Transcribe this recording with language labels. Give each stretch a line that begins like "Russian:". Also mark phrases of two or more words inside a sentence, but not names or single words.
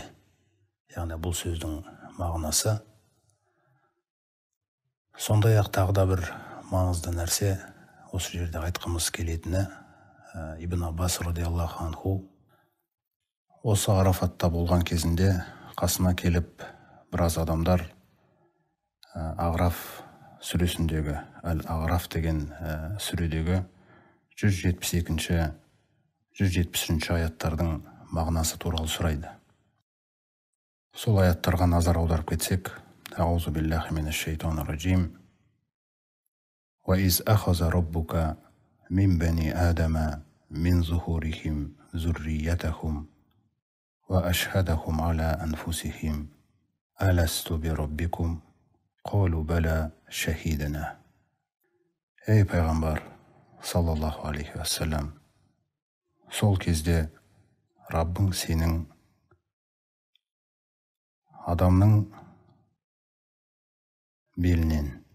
Kazakh: Яғни бұл сөздің мағынасы. Сондай-ақ тағы да бір маңызды нәрсе, осы жерде айтқымыз келетіні, Ибн Аббас
Arabic: رضي الله عنه
Kazakh: осы Арафатта болған кезінде қасына келіп біраз адамдар Ағраф сүресіндегі, Әл-Ағраф деген сүредегі 172-173 аяттардың мағынасы туралы сұрайды. Сол аяттарға назар аударып кетсек,
Arabic: أعوذ بالله من الشيطان الرجيم. وإذ أخذ ربك من بني آدم من ظهورهم ذريتهم وأشهدهم على أنفسهم ألست بربكم قالوا بلى شهدنا.
Kazakh: Ей пайғамбар
Arabic: صلى الله عليه وسلم,
Kazakh: сол кезде Раббың сенің адамның белінен,